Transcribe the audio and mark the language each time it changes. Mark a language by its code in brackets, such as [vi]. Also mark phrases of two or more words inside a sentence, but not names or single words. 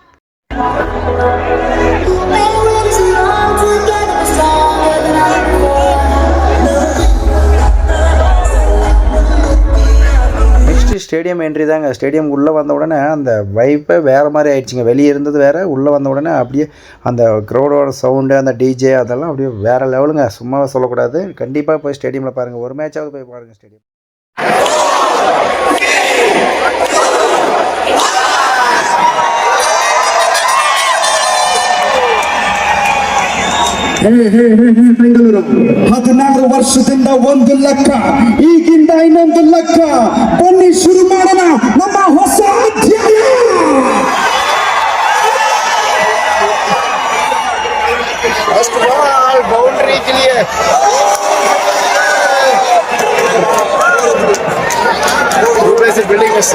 [ta] ஸ்டேடியம் என்ட்ரி தாங்க. ஸ்டேடியம் உள்ளே வந்த உடனே அந்த வைப்பே வேறு மாதிரி ஆயிடுச்சுங்க. வெளியே இருந்தது வேறு, உள்ளே வந்த உடனே அப்படியே அந்த க்ரௌடோட சவுண்டு, அந்த டிஜே அதெல்லாம் அப்படியே வேறு லெவலுங்க. சும்மாவே சொல்லக்கூடாது. கண்டிப்பாக போய் ஸ்டேடியமில் பாருங்கள், ஒரு மேட்சாவது போய் பாருங்கள் ஸ்டேடியம். [kn] ಬೆಂಗಳೂರು 16 ವರ್ಷದಿಂದ 1 ಲಕ್ಷ, ಈಗಿಂದ 11 ಲಕ್ಷ. ಬನ್ನಿ ಶುರು ಮಾಡೋಣ ನಮ್ಮ ಹೊಸ ಅಧ್ಯಾಯ. [en] first ball boundary [hi] के लिए बिल्डिंग में से